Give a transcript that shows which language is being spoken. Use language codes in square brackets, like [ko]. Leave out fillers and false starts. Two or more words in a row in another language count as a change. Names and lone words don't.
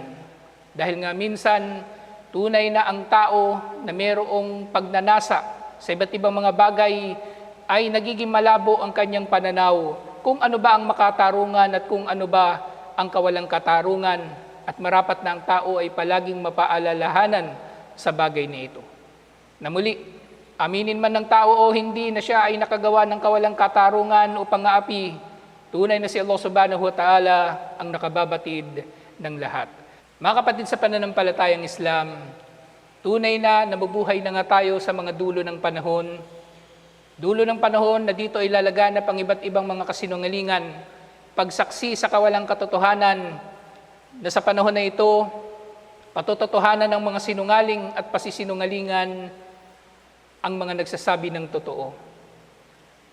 [tl] Dahil nga minsan, tunay na ang tao na mayroong pagnanasa sa iba't ibang mga bagay ay nagiging malabo ang kanyang pananaw kung ano ba ang makatarungan at kung ano ba ang kawalang katarungan. At marapat na ang tao ay palaging mapaalalahanan sa bagay na ito. Na muli, aminin man ng tao o hindi na siya ay nakagawa ng kawalang katarungan o pang-aapi, tunay na si Allah [ar] سبحانه وتعالى [tl] ang nakababatid ng lahat. Mga kapatid sa pananampalatayang Islam, tunay na nabubuhay na nga tayo sa mga dulo ng panahon. Dulo ng panahon na dito ay lalaganap ang iba't ibang mga kasinungalingan, pagsaksi sa kawalang katotohanan, na sa panahon na ito, patototohanan ng mga sinungaling at pasisinungalingan ang mga nagsasabi ng totoo.